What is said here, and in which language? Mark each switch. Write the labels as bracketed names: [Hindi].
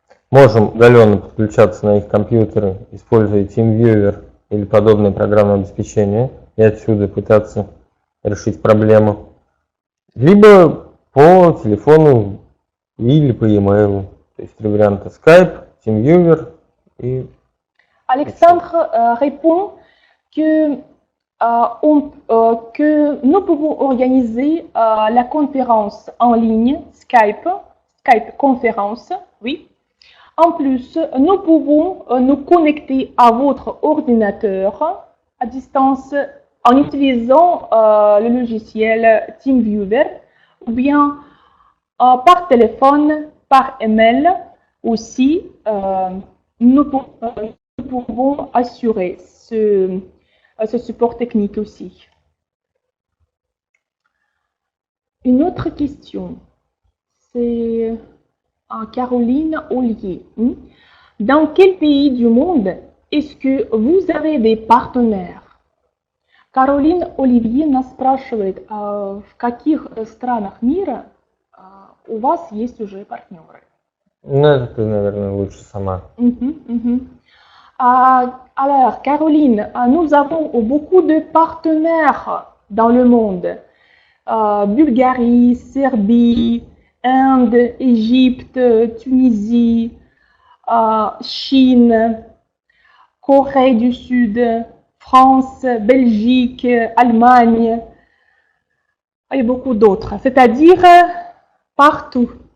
[Russian] Можем удаленно подключаться на их компьютеры, используя TeamViewer или подобное программное обеспечение, и отсюда пытаться решить проблему. Lибо по телефону или по e-mail. То есть три варианта: Skype, TeamViewer и... [French] Alexandre répond que, que nous pouvons organiser la conférence en ligne, Skype conférence, oui. En plus, nous pouvons nous connecter à votre ordinateur à distance en utilisant le logiciel TeamViewer ou bien par téléphone, par email aussi. Nous pouvons assurer ce support technique aussi. Une autre question, c'est Caroline Ollier. Dans quel pays du monde est-ce que vous avez des partenaires? [Russian] Caroline Olivier нас спрашивает, в каких странах мира у вас есть уже партнеры? Ну, это ты, наверное, лучше сама. [French] Alors, Caroline, nous avons beaucoup de partenaires dans le monde. Bulgarie, Serbie, Inde, Égypte, Tunisie, Chine, Corée du Sud, France, Belgique, Allemagne, et beaucoup d'autres, c'est-à-dire partout.